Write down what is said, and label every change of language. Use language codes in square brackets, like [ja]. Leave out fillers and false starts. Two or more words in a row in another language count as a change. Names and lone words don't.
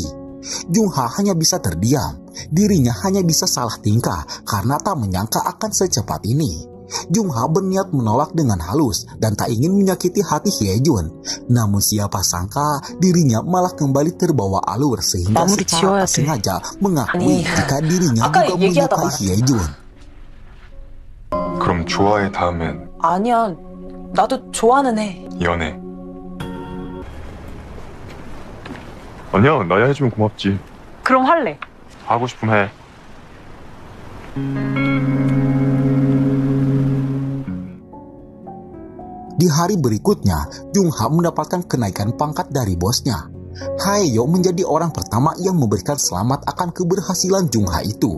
[id] Jungha hanya bisa terdiam. Dirinya hanya bisa salah tingkah karena tak menyangka akan secepat ini. Jungha berniat menolak dengan halus dan tak ingin menyakiti hati Hyejun. Namun siapa sangka dirinya malah kembali terbawa alur sehingga secara tak sengaja mengakui jika dirinya juga menyukai Hyejun. [ko] 그럼 좋아해 다음엔? 아니야, 나도 좋아는 해. 연애. 아니야, 나야 해주면 고맙지. 그럼 할래. 하고 싶으면 해. [id] Di hari berikutnya, Jungha mendapatkan kenaikan pangkat dari bosnya. Haeyo menjadi orang pertama yang memberikan selamat akan keberhasilan Jungha itu.